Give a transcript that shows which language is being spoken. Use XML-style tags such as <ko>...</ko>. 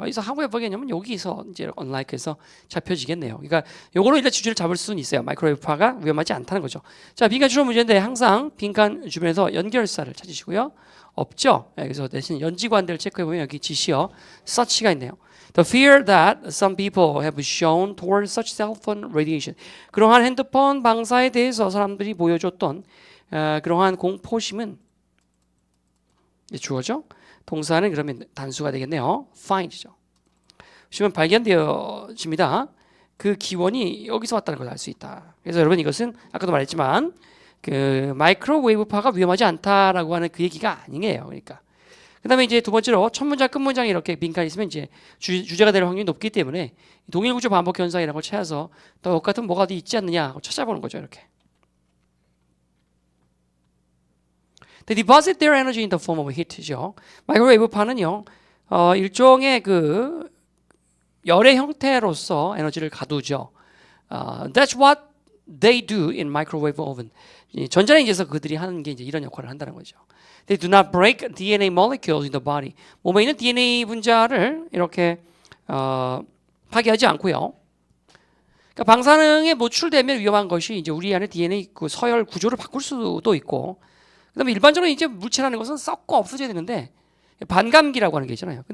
<ko>그래서 하우에버 개념은 여기서 이제 언라이크에서 잡혀지겠네요. 그러니까 요거로 일단 주제를 잡을 수는 있어요. 마이크로웨이브 파가 위험하지 않다는 거죠. 자, 빈칸 주로 문제인데 항상 빈칸 주변에서 연결사를 찾으시고요. 없죠. 그래서 대신 연지관대를 체크해 보면 여기 지시어 such가 있네요.</ko> <en>The fear that some people have shown toward such cell phone radiation.</en> <ko>그러한 핸드폰 방사에 대해서 사람들이 보여줬던 그러한 공포심은 주어죠. 동사는 그러면 단수가 되겠네요. find죠. 보시면 발견되어집니다. 그 기원이 여기서 왔다는 걸 알 수 있다. 그래서 여러분 이것은 아까도 말했지만 그 마이크로웨이브파가 위험하지 않다라고 하는 그 얘기가 아니에요. 그러니까 그다음에 이제 두 번째로 첫 문장 끝 문장이 이렇게 빈칸이 있으면 이제 주제가 될 확률이 높기 때문에 동일 구조 반복 현상이라는 걸 찾아서 또 똑같은 뭐가 어디 있지 않느냐 하고 찾아보는 거죠. 이렇게.</ko> <en>They deposit their energy in the form of heat죠.</en> <ko>마이크로웨이브 파는요, 일종의 그 열의 형태로서 에너지를 가두죠.</ko> <en>That's what they do in microwave oven.</en> <ko>전자레인지에서 그들이 하는 게 이제 이런 역할을 한다는 거죠.</ko> <en>They do not break DNA molecules in the body.</en> <ko>몸에 있는 DNA 분자를 이렇게 파괴하지 않고요. 그러니까 방사능에 노출되면 위험한 것이 이제 우리 안에 DNA 그 서열 구조를 바꿀 수도 있고. 그다음에 일반적으로 이제 물체라는 것은 썩고 없어져야 되는데 반감기라고 하는 게 있잖아요.</ko>